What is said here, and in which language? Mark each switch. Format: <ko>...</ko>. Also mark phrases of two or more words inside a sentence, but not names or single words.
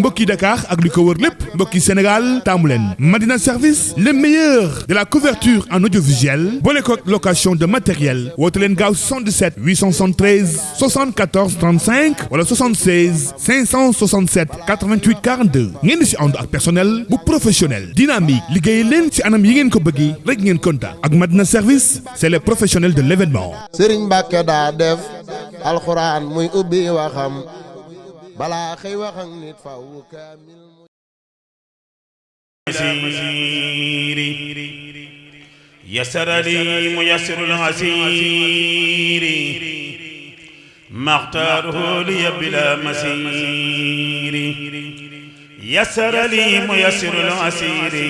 <wo>mbokki Dakar ak li ko wër lépp mbokki Sénégal taamu leen Madina service</wo> <fr>le meilleur de la couverture en audiovisuel</fr> <wo>boole ko</wo> <fr>location de matériel</fr> <wo>woote leen gaaw 77 873 74 35 wala 76 567 88 42 ngeen di si ànd ak personnel bu professionnel dynamique liggéey leen ci anam yi ngeen ko bëggee rek ngeen kontaan ak Madina service</wo> <fr>c'est les professionnels de l'événement.</fr> <wo>Sëriñ Mbàkke daa def alxuraan muy ubbi waxam balaa xëy wax ak nit faw kaamil</wo> <ar>يسر لي ميسر العسير ما اختاره لي بلا مسير يسر لي ميسر العسير</ar>